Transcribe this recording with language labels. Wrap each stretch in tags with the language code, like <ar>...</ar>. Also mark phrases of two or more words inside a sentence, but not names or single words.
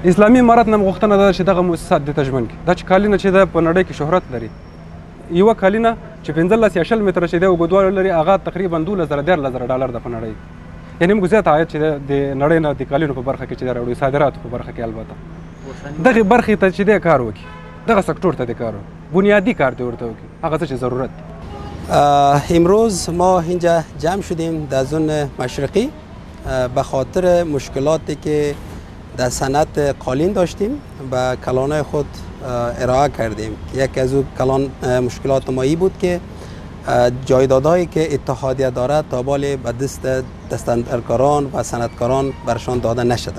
<ps>اسلامي امارت نه غوښتنه ده چې دغه مؤسسات دې ته ژمن کړي. دا چې کالینه چې ده په نړۍ کې شهرت لري، یوه کالینه چې 15 یا 20 متره چې ده اوږدوالی لري هغه تقریبا 12,000 ډالر ده په نړۍ. یعنې موږ زیات عاید چې د نړۍ نه د کالینو په برخه کې چې ده راوړو، صادراتو په برخه کې البته دغه برخې ته چې دی کار وکړي، دغه سکتور ته دی کار وکړي، بنیادی کار دی ورته وکړي، هغه څه چې ضرورت دی.</ps> <fa>امروز ما اینجا جمع شدیم در زون مشرقی به خاطر مشکلاتی که در صنعت قالین داشتیم و کلانهای خود ارائه کردیم. یکی از اون مشکلات ما ای بود که جایدادهایی که اتحادیه دارد تا بالی به دست دستاندرکاران و صنعتکاران برشان داده نشده.</fa>